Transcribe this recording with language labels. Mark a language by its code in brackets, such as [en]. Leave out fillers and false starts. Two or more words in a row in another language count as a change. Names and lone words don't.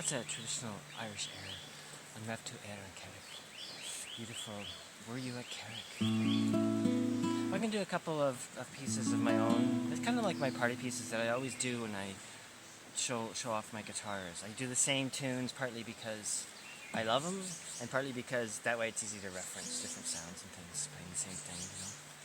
[en] traditional Irish air. [ga] An raibh tú air an Carrick. [en] Beautiful. Were you at Carrick? I can do a couple of pieces of my own. It's kind of like my party pieces that I always do when I show off my guitars. I do the same tunes partly because I love them, and partly because that way it's easy to reference different sounds and things playing the same thing, you know.